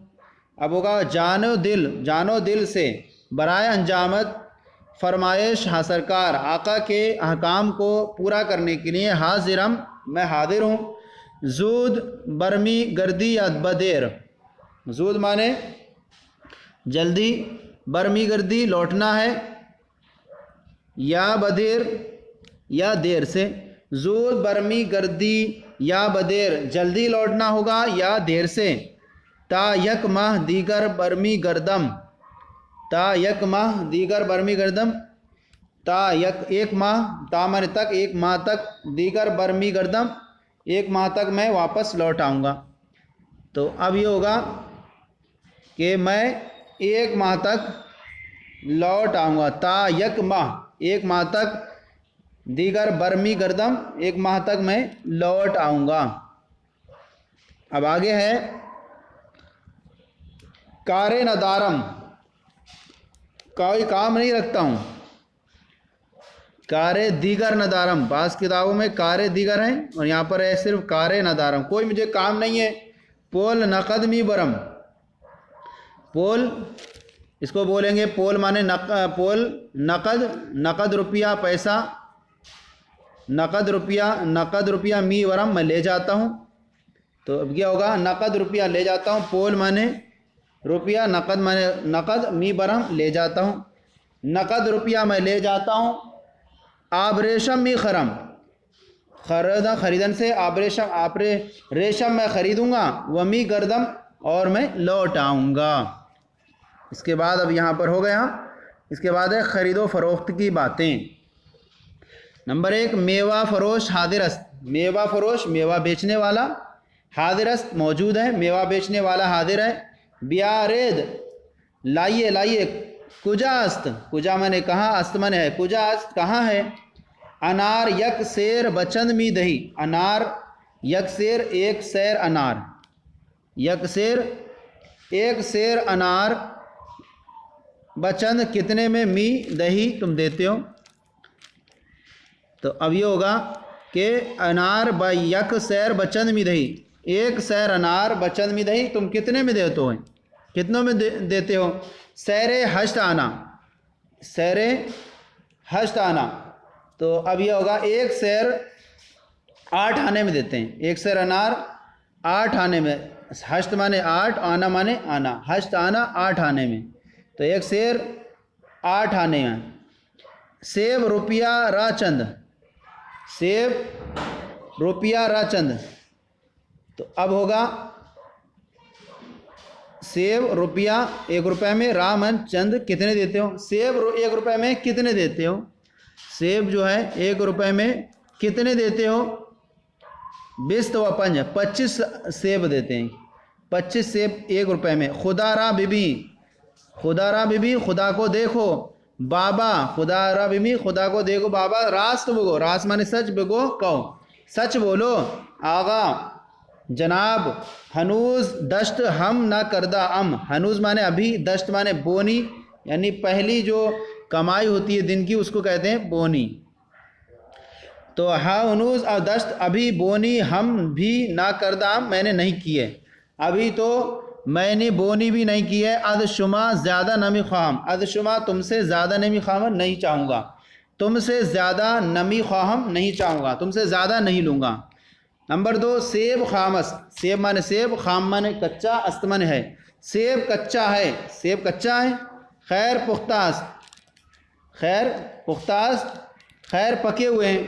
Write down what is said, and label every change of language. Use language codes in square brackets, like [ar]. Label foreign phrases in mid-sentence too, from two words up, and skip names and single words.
[ur] اب ہوگا جان و دل سے برائے انجامت فرمائش ہاں سرکار آقا کے احکام کو پورا کرنے کے لیے حاضرم میں حاضر ہوں. [fa] زود برمی گردی یا بدیر، زود [ur] مانے جلدی، [fa] برمی گردی [ur] لوٹنا ہے، [fa] یا بدیر [ur] یا دیر سے. [fa] زود برمی گردی یا بدیر [ur] جلدی لوٹنا ہوگا یا دیر سے. [fa] تا یک ماہ دیگر برمی گردم، تا یک ماہ دیگر برمی گردم، تا [ur] ایک ماہ، تا مانے تک، ایک ماہ تک، [fa] دیگر برمی گردم [ur] ایک ماہ تک میں واپس لوٹ آؤں گا. تو اب یہ ہوگا کہ میں ایک ماہ تک لوٹ آؤں گا. [fa] تا یک ماہ [ur] ایک ماہ تک، [fa] دیگر برمی گردم [ur] ایک ماہ تک میں لوٹ آؤں گا. اب آگے ہے [fa] کار ندارم، [ur] کوئی کام نہیں رکھتا ہوں. [fa] کار دیگر ندارم، [ur] بعض کتابوں میں [fa] کار دیگر [ur] ہیں اور یہاں پر ہے صرف [fa] کار ندارم، [ur] کوئی مجھے کام نہیں ہے. [fa] پول نقد می برم، [ur] پول اس کو بولیں گے پول مانے [fa] پول نقد، [ur] نقد روپیہ پیسہ، نقد روپیہ [fa] می ورم [ur] میں لے جاتا ہوں. تو اب کیا ہوگا نقد روپیہ لے جاتا ہوں، پول مانے روپیہ، نقد مانے نقد، [fa] می برم [ur] لے جاتا ہوں. نقد روپیہ میں لے جاتا ہوں. [fa] آب ریشم می خرم، [ur] خریدن سے، آب ریشم میں خریدوں گا. وہ [fa] می گردم [ur] اور میں لوٹ آؤں گا. اس کے بعد اب یہاں پر ہو گیا، اس کے بعد ہے خرید و فروخت کی باتیں. نمبر 1 [fa] میوہ فروش حاضر است، میوہ فروش [ur] میوہ بیچنے والا، [fa] حاضر است [ur] موجود ہے، میوہ بیچنے والا حاضر ہے. بیارید لائیے، [fa] کجا است، [ur] کجا میں نے کہاں، است میں نے ہے، [fa] کجا است [ur] کہاں ہے. [fa] انار یک سیر بچند می دہی، انار یک سیر [ur] ایک سیر انار، [fa] یک سیر [ur] ایک سیر انار، [fa] بچند [ur] کتنے میں، [fa] می دہی [ur] تم دیتے ہو. تو اب یہ ہوگا کہ [fa] انار یک سیر بچند می دہی، [ur] ایک سیر انار [fa] بچند می دہی [ur] تم کتنے میں دیتے ہو، کتنوں میں دیتے ہو. [fa] سیر ہشت آنا، سیر ہشت آنا، [ur] تو اب یہ ہوگا ایک سیر 8 آنے میں دیتے ہیں. ایک سیر انار 8 آنے میں، ہشت مانے 8، آنا مانے آنا، [fa] ہشت آنا [ur] 8 آنے میں، تو ایک سیر 8 آنے میں. [fa] سیب روپیہ را چند، سیب روپیہ را چند، [ur] تو اب ہوگا سیب روپیہ 1 روپے میں، [fa] را من چند [ur] کتنے دیتے ہو. سیب 1 روپے میں کتنے دیتے ہو، سیب جو ہے 1 روپے میں کتنے دیتے ہو. 20 و 5 25 سیب دیتے ہیں، 25 سیب 1 روپے میں. [fa] خدا را بی بی، خدا را بی بی [ur] خدا کو دیکھو. [fa] بابا خدا را بی بی [ur] خدا کو دیکھو. [fa] بابا راست بگو، [ur] راست مانے سچ بگو کہو، سچ بولو. [fa] آغا جناب ہنوز دشت ہم نہ کردہ ام، [ur] ہنوز مانے ابھی، دشت مانے بونی، یعنی پہلی جو کمائی ہوتی ہے دن کی اس کو کہتے ہیں بونی. تو ہاں ہنوز اور دشت ابھی بونی ہم بھی [fa] نہ کردہ ام [ur] میں نے نہیں کی ہے، ابھی تو میں نے بونی بھی نہیں کی ہے. [fa] اد شما زیادہ نمی خواہم، اد شما [ur] تم سے [fa] زیادہ نمی خواہم [ur] نہیں چاہوں گا، تم سے زیادہ [fa] نمی خواہم [ur] نہیں چاہوں گا، تم سے زیادہ نہیں لوں گا. نمبر 2 سیب خامس، سیب مانے سیب، خام مانے کچا، است مانے ہے. سیب کچا ہے، سیب کچا ہے. [fa] خیر پختاست، خیر پختاست [ur] خیر پکے ہوئے ہیں.